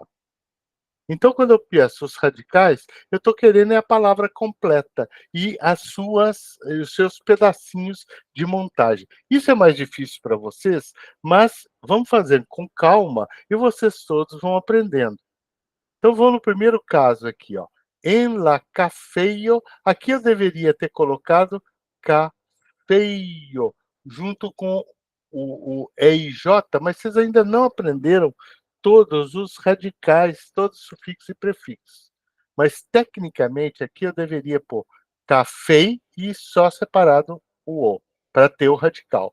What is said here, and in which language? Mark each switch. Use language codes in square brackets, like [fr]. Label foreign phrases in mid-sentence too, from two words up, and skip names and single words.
[pt] Então, quando eu peço os radicais, eu estou querendo a palavra completa e os seus pedacinhos de montagem. Isso é mais difícil para vocês, mas vamos fazer com calma e vocês todos vão aprendendo. Então, vou no primeiro caso aqui, ó. [eo] En la cafeio. [pt] Aqui eu deveria ter colocado cafeio, junto com o EIJ, mas vocês ainda não aprenderam todos os radicais, todos os sufixos e prefixos. Mas, tecnicamente, aqui eu deveria pôr café e só separado o O, para ter o radical.